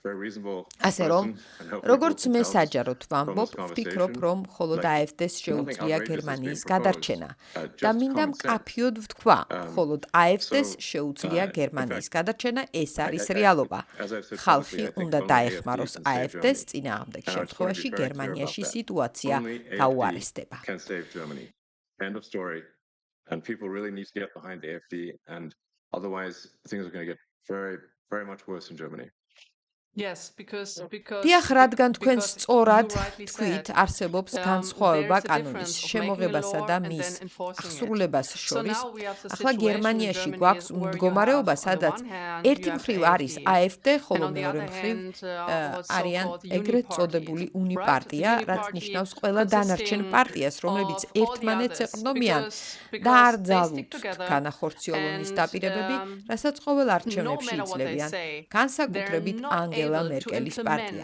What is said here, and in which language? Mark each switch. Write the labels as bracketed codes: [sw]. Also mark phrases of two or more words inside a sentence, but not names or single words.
[ka] ასე რომ, როგორც მე საჯაროდ ვამბობ, ვფიქრობ, რომ მხოლოდ AfD-ს შეუძლია გერმანიის გადარჩენა და მინდა მკაფიოდ ვთქვა, მხოლოდ AfD-ს შეუძლია გერმანიის გადარჩენა, ეს არის რეალობა. ხალხი უნდა დაეხმაროს AfD-ს, წინააღმდეგ შემთხვევაში გერმანიაში სიტუაცია გაუარესდება. [en] End of story. And people really need to get behind the AfD, and otherwise things are going to get very, very much worse in Germany. [ka] დიახ, რადგან თქვენ სწორად თქვით, არსებობს განსხვავება კანონის შემოღებასა და მის აღსრულებას შორის. ახლა გერმანიაში გვაქვს მდგომარეობა, სადაც ერთი მხრივ არის AfD, ხოლო მეორე მხრივ არიან ეგრეთ წოდებული უნიპარტია, რაც ნიშნავს ყველა დანარჩენ პარტიას, რომლებიც ერთმანეთს ეყრდნობიან და არ ძალუთ განახორციელონ ის დაპირებები, რასაც ყოველ არჩევნებში იძლევიან, განსაკუთრებით ანგელა მერკელის პარტია.